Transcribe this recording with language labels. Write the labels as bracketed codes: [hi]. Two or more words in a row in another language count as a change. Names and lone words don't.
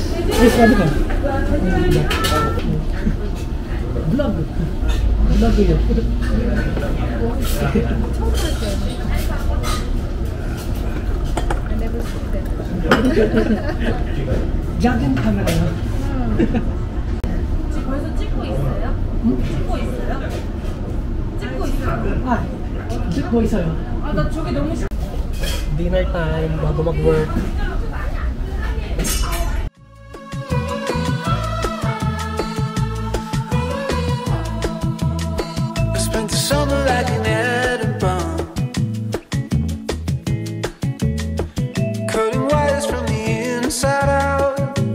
[tl] Rice sabi ka? Vlog. Vlog yun. Jogging camera yun. [ko] 벌써 찍고 있어요? 찍고 있어요? 찍고 있어요? 찍고 있어요. 나 저기 너무 싫어. [en] Dinner time, [tl] bago mag-work. [en] I spent the summer like in Edinburgh, cutting wires from the inside out.